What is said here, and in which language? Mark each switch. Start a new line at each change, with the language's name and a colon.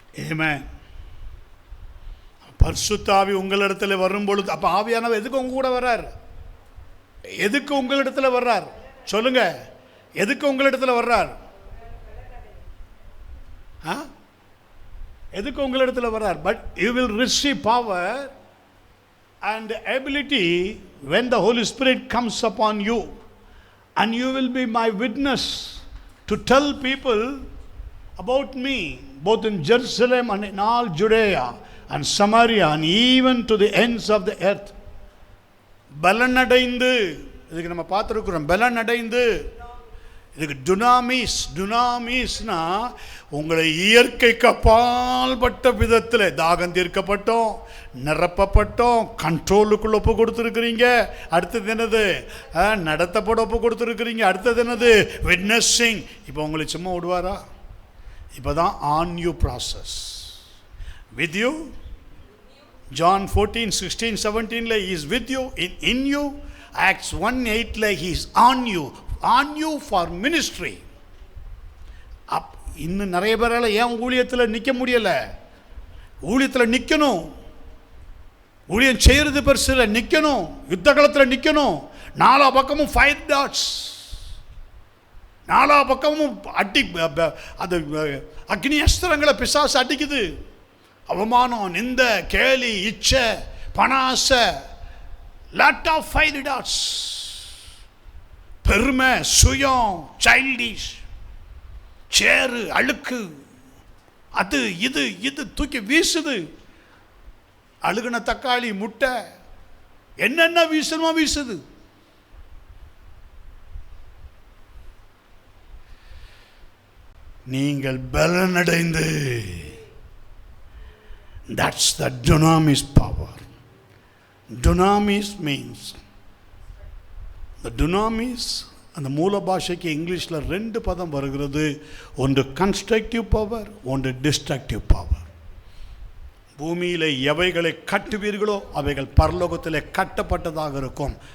Tamil: ஆமென். பரிசுத்த ஆவி உங்களிடத்தில் வரும் பொழுது, அப்போ ஆவியானவர் எதுக்கு உங்க கூட வர்றார்? எதுக்கு உங்களிடத்தில் வர்றார்? சொல்லுங்க, எதுக்கு உங்களிடத்தில் வர்றார்? எதுக்கு உங்களிடத்தில் வர்றார்?
English: But you will receive power and ability when the Holy Spirit comes upon you, and you will be my witness to tell people about me, both in Jerusalem and in all Judea and Samaria and even to the ends of the earth.
Tamil: பலனடைந்து, இதுக்கு நம்ம பார்த்துருக்குறோம், பலனடைந்து. இதுக்கு dunamis. டுனாமிஸ்னா உங்களை இயற்கைக்கு அப்பால்பட்ட விதத்தில் தாகம் தீர்க்கப்பட்டோம், நிரப்பப்பட்டோம், கண்ட்ரோலுக்குள்ள ஒப்பு கொடுத்துருக்கிறீங்க. அடுத்தது என்னது? நடத்தப்பட ஒப்பு கொடுத்துருக்கிறீங்க. அடுத்தது என்னது? விட்னஸிங். இப்போ உங்களை சும்மா விடுவாரா? இப்போ தான்
English: On you process. with you. John 14, 16, 17 is with you, in you, Acts 1:8 he is on you for ministry.
Tamil: இன்னும் நிறைய பேரால ஏன் ஊழியத்தில் நிற்க முடியலை? ஊழியத்தில் நிற்கணும், ஊழியம் செய்கிறது பெருசு இல்லை, நிற்கணும், யுத்த காலத்தில் நிற்கணும். நாலா பக்கமும் ஃபயர் டாட்ஸ், நாலா பக்கமும் அது அக்னி அஸ்திரங்களை பிசாசு அடிக்குது. அவமானம், நிந்த, கேலி, இச்சை, பணாசை,
English: lot of fire darts,
Tamil: பெருமை, சுயம், சைல்டிஷ், சேரு, அழுக்கு, அது இது தூக்கி வீசுது. அழுகுன தக்காளி, முட்டை, என்னென்ன வீசணுமோ வீசுது. நீங்கள் பலனடைந்து,
English: that's the dunamis power. Dunamis means, the dunamis,
Tamil: அந்த மூல பாஷைக்கு இங்கிலீஷில் 2 பதம் வருகிறது. ஒன்று கன்ஸ்ட்ரக்டிவ் பவர், ஒன்று டிஸ்ட்ரக்டிவ் பவர். பூமியில் எவைகளை கட்டுவீர்களோ அவைகள் பரலோகத்தில் கட்டப்பட்டதாக இருக்கும்.